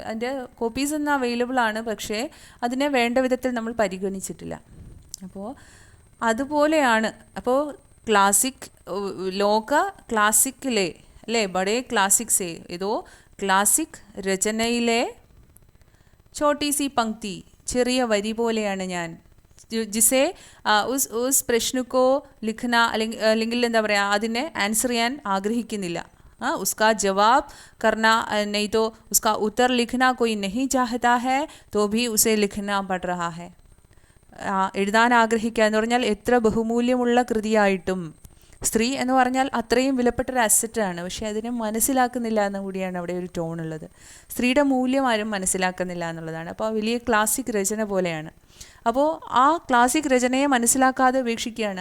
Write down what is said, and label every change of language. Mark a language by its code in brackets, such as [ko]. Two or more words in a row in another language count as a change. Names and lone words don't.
[ml] അതിൻ്റെ കോപ്പീസ് ഒന്നും അവൈലബിൾ ആണ്, പക്ഷേ അതിനെ വേണ്ട വിധത്തിൽ നമ്മൾ പരിഗണിച്ചിട്ടില്ല. അപ്പോൾ അതുപോലെയാണ്. അപ്പോൾ ക്ലാസിക് ലോക ക്ലാസിക്കിലെ അല്ലേ, [hi] बड़े क्लासिक्स से [ml] ഏതോ ക്ലാസിക് രചനയിലെ [hi] छोटी सी पंक्ति, [ml] ചെറിയ വരി പോലെയാണ് ഞാൻ. [hi] जिसे उस प्रश्न को लिखना [ml] അല്ലെങ്കിൽ എന്താ പറയുക, അതിനെ ആൻസർ ചെയ്യാൻ ആഗ്രഹിക്കുന്നില്ല. [hi] उसका जवाब करना नहीं तो उसका उत्तर लिखना कोई नहीं चाहता है तो भी उसे लिखना पड़ रहा है. [ml] എഴുതാൻ ആഗ്രഹിക്കുക എന്ന് പറഞ്ഞാൽ എത്ര ബഹുമൂല്യമുള്ള കൃതിയായിട്ടും, സ്ത്രീ എന്ന് പറഞ്ഞാൽ അത്രയും വിലപ്പെട്ടൊരു അസറ്റാണ്, പക്ഷേ അതിനെ മനസ്സിലാക്കുന്നില്ല എന്നും കൂടിയാണ് അവിടെ ഒരു ടോൺ ഉള്ളത്. സ്ത്രീയുടെ മൂല്യം ആരും മനസ്സിലാക്കുന്നില്ല എന്നുള്ളതാണ്. അപ്പോൾ വലിയ ക്ലാസിക് രചന പോലെയാണ്. അപ്പോൾ ആ ക്ലാസിക് രചനയെ മനസ്സിലാക്കാതെ ഉപേക്ഷിക്കുകയാണ്.